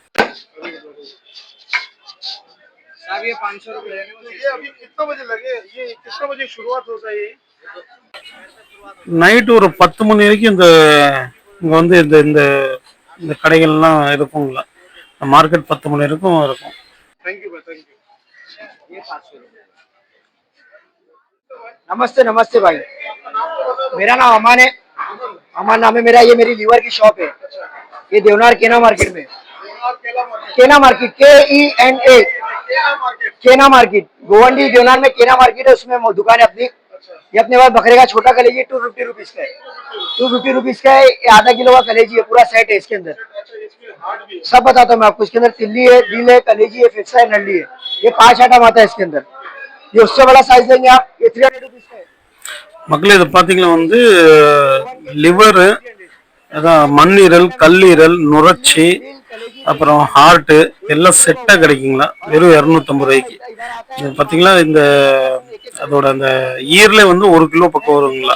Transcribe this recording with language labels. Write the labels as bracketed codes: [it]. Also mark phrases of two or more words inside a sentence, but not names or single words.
[ta] நைட்டு ஒரு 10 மணி வரைக்கும் இங்க வந்து இந்த இந்த இந்த கடைகள்லாம் இருக்குங்களா, மார்க்கெட் 10 மணி வரைக்கும் இருக்கும். [hi] नमस्ते नमस्ते भाई, मेरा नाम अमान है। अमान नाम है मेरा। ये मेरी लीवर की शॉप है। ये देवनार केना मार्केट में, केना मार्केट KENA केना मार्केट, गोवंडी देवनार में केना मार्केट है, उसमें दुकान है अपनी। ये अपने पास बकरे का छोटा कलेजी 250 रुपीज का है। 250 रुपीज का है। ये आधा किलो का कलेजी है, पूरा सेट है इसके अंदर। सब बताता हूँ मैं आपको। इसके अंदर तिल्ली है, दिल है, कलेजी है, फिक्सा है, नल्ली है। ये 5 आइटम आता है इसके अंदर। ये उससे बड़ा साइज लेंगे आप, ये 300 रुपीज का है। [ta] மக்களே இது பாத்தீங்கன்னா வந்து லிவரு, அதான் மண்ணீரல், கல்லீரல், நுரைச்சி, அப்புறம் ஹார்ட்டு எல்லாம் செட்டா கிடைக்குங்களா வெறும் 250 ரூபாய்க்கு. இது பாத்தீங்களா, இந்த அதோட அந்த ஈரல வந்து 1 கிலோ பக்கம் வருங்களா.